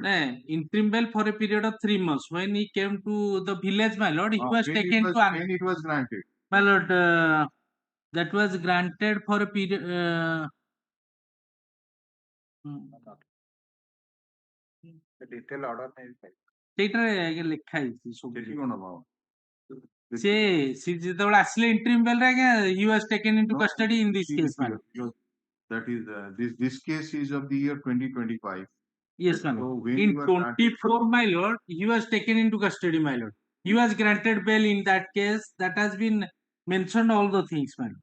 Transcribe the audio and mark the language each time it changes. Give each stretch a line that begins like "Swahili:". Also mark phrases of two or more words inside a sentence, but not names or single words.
English: Interim bail for a period of 3 months. When he came to the village, my lord, he was taken to. When it was granted? My lord, that was granted for a period. The detailed order may be filed.
Odia: ସେଇଟାରେ ଆଜ୍ଞା ଲେଖା ହେଇଛି ସବୁ।
English: Checking on about.
Odia: ସେ ଯେତେବେଳେ ଆସିଲେ
English: interim bail
Odia: ରେ ଆଜ୍ଞା
English: he was taken into No, custody in this see case, this madam. here, that is, this case is of the year 2025. Yes, madam. So when In you are granted, 24, my lord, he was taken into custody, my lord. He was granted bail in that case. That has been mentioned all the things, madam.